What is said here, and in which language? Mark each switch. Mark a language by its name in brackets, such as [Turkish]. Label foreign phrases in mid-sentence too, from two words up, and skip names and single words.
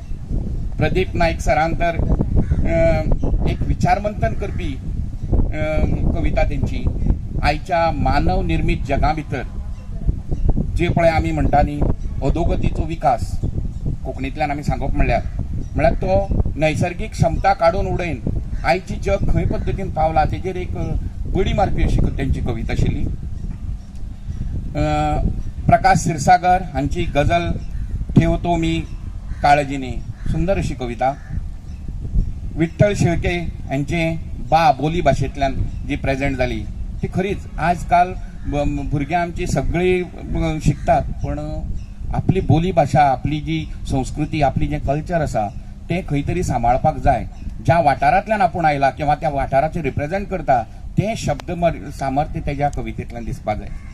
[Konkani] प्रदीप नाईक सरान तर एक विचारमंथन करपी कविता तेंची आयच्या मानव निर्मित जगा भितर जे पळय आमी म्हणटा न्ही अधोगतीचो विकास, कोंकणींतल्यान आमी सांगप म्हणल्यार तो नैसर्गीक क्षमता काडून उडयन आयची जग खंय पद्दतीन पावला तेजेर एक बडी मारपी अशी तेंची कविता आशिल्ली. प्रकाश क्षीरसागर हांची गजल ठेवतो मी काळजीने, सुंदर अशी कविता. विठ्ठल शेळके यांचे बा बोली भाशेंतल्यान जी प्रेझेंट जाली ती खरीच आजकाल भुरगीं आमची सगळीं शिकतात, पण आपली बोली भाशा, आपली जी संस्कृती, आपली जे कल्चर आसा ते खंय तरी सांबाळपाक जाय. ज्या वाठारांतल्यान आपूण आयला किंवा त्या वाठाराचे रिप्रेझेंट करता ते शब्द सामर्थ्य तेज्या कवितेंतल्यान दिसपाक जाय.